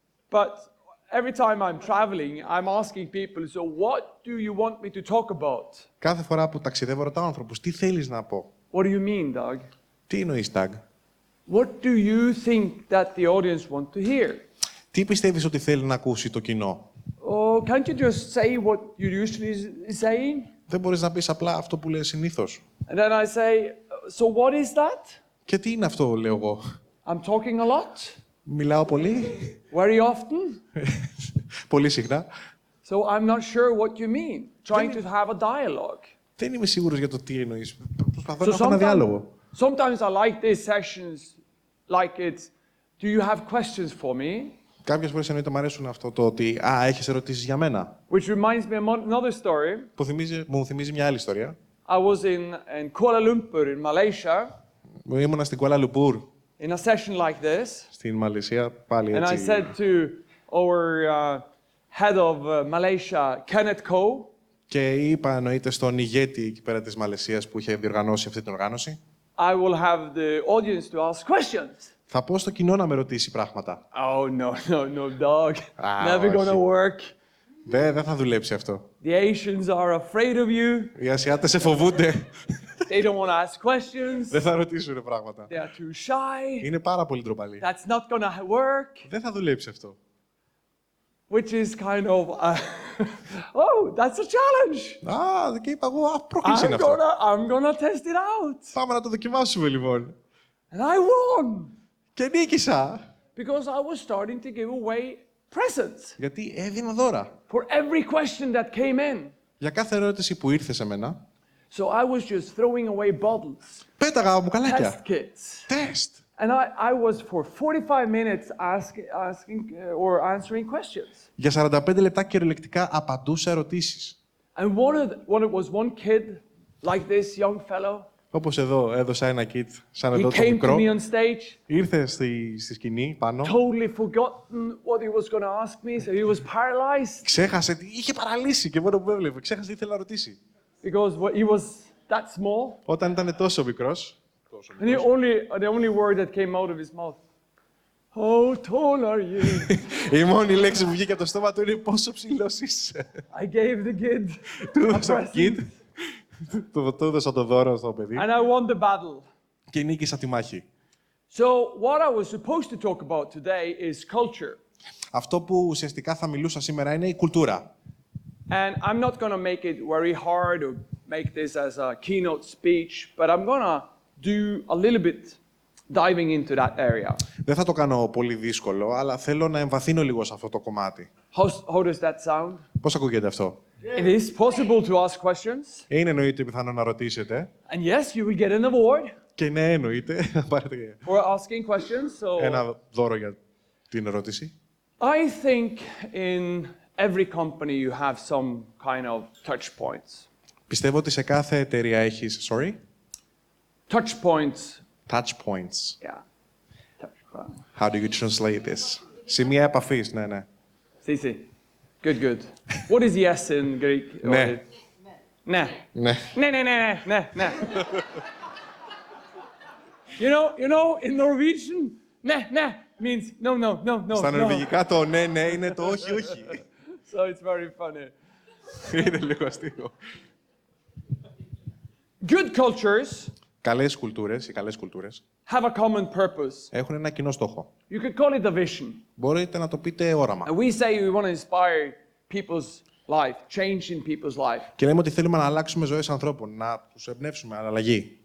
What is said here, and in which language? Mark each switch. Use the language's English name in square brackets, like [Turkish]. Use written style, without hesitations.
[English] But every time I'm traveling, I'm asking people, so what do you want me to talk about? [Greek] Κάθε φορά που ταξιδεύω, ρωτάω άνθρωπους, τι θέλεις να πω. [English] What do you mean, Doug? [Greek] Τι εννοείς, Ταγ. [English] What do you think that the audience want to hear? [Greek] Τι πιστεύεις ότι θέλει να ακούσει το κοινό. [English] Oh, can't you just say what you usually saying? [Greek] Δεν μπορείς να πεις απλά αυτό που λες συνήθως. [English] And then I say, so what is that? [Greek] Και τι είναι αυτό, λέω εγώ. [English] I'm talking a lot, [Greek] Μιλάω πολύ. [English] very often. [Greek] Πολύ συχνά. [English] So I'm not sure what you mean. Trying to have a dialogue. [Greek] Δεν είμαι σίγουρος για το τι εννοείς. Προσπαθώ [English] So [Greek] να έχω ένα διάλογο. [English] sometimes I like these sessions like it's, do you have questions for me? [Greek] Κάποιες φορές εννοείται μου αρέσουν αυτό το ότι έχεις ερωτήσεις για μένα. [English] Which reminds me of another story. [Greek] Που μου θυμίζει μια άλλη ιστορία. [English] I was in Kuala Lumpur in Malaysia [Greek] Ήμουνα στην Κουάλα Λουμπούρ, [English] in a session like this. [Greek] στην Μαλαισία, πάλι [English] And I [Greek] έτσι. [English] said to our head of Malaysia, Kenneth Ko, [Greek] Και είπα εννοείται στον ηγέτη εκεί πέρα της Μαλαισίας που είχε διοργανώσει αυτή την οργάνωση. [English] I will have the audience to ask questions. [Greek] Θα πω στο κοινό να με ρωτήσει πράγματα. [English] Oh, no, dog. Never [Greek] όχι. [English] gonna work. [Greek] Δεν θα δουλέψει αυτό. [English] The Asians are afraid of you. [Greek] Οι Ασιάτες σε φοβούνται. [English] They don't want to ask questions. [Greek] Δεν θα ρωτήσουν πράγματα. [English] They are too shy. [Greek] Είναι πάρα πολύ ντροπαλοί. [English] That's not gonna work. [Greek] Δεν θα δουλέψει αυτό. [English] Which is kind of Oh, that's a challenge. [Greek] Α, και είπα εγώ, πρόκληση είναι αυτό. [English] I'm gonna test it out. [Greek] Πάμε να το δοκιμάσουμε λοιπόν. [English] And I won [Greek] Και νίκησα. [English] because I was starting to give away presents [Greek] Γιατί έδινα δώρα. [English] for every question that came in. [Greek] Για κάθε ερώτηση που ήρθε σε μένα, [English] So I was just throwing away bottles, [Greek] πέταγα [English] test [Greek] μπουκαλάκια. [English] kits. [Greek] Τεστ. [English] And I was for 45 minutes asking or answering questions. [Greek] Για 45 λεπτά κυριολεκτικά απαντούσα ερωτήσεις. [English] And it was one kid like this young fellow. [Greek] Όπως εδώ έδωσα ένα kit, σαν [English] He [Greek] εδώ το [English] came to [Greek] μικρό. [English] me on stage, [Greek] Ήρθε στη σκηνή πάνω. [English] totally forgotten what he was going to ask me, so he was paralyzed [Greek] Ξέχασε, είχε παραλύσει και μόνο που έβλεπε. Ξέχασε τι ήθελε να ρωτήσει. [English] because he was that small. [Greek] Όταν ήταν τόσο μικρός. [English] And the only word that came out of his mouth, how tall are you? [Greek] Η μόνη λέξη που βγήκε από το στόμα του είναι πόσο ψηλός είσαι. [English] I gave the kid [Greek] Του [English] a [Greek] έδωσα kit, [English] present, [Greek] του έδωσα το δώρο στο παιδί [English] and I won the battle. [Greek] και νίκησα τη μάχη. [English] So what I was supposed to talk about today is culture. [Greek] Αυτό που ουσιαστικά θα μιλούσα σήμερα είναι η κουλτούρα. [English] And I'm not going to make it very hard or make this as a keynote speech, but I'm going to do a little bit diving into that area. [Greek] Δεν θα το κάνω πολύ δύσκολο, αλλά θέλω να εμβαθύνω λίγο σε αυτό το κομμάτι. [English] How does that sound? [Greek] Πώς ακούγεται αυτό? [English] It is possible to ask questions. [Greek] Είναι εννοείται πιθανό να ρωτήσετε. [English] And yes, you will get an award [Greek] Και ναι, εννοείται. Να πάρετε [English] for asking questions. So [Greek] ένα δώρο για την ερώτηση. [English] I think in every company you have some kind of touch points. [Greek] Πιστεύω ότι σε κάθε εταιρεία έχεις, [English] sorry, Touch points. touch points. Yeah. Touch points. How do you translate this? [Greek] Σημεία επαφής, ναι, ναι. [English] See. Good, good. What is yes in Greek? [Greek] Ναι. Nah. Ναι. Nah. [English] You know, in Norwegian, nah means no. [Greek] Στα νορβηγικά το ναι, ναι είναι το όχι, όχι. [English] So it's very funny. [Greek] Είναι λίγο αστείο. [English] Good cultures [Greek] Καλές κουλτούρες, οι καλές κουλτούρες, [English] have a common purpose. [Greek] έχουν ένα κοινό στόχο. [English] You could call it a vision. [Greek] Μπορείτε να το πείτε όραμα. [English] And we say we want to inspire people's life, change in people's life. [Greek] Και λέμε ότι θέλουμε να αλλάξουμε ζωές ανθρώπων, να τους εμπνεύσουμε αλλαγή.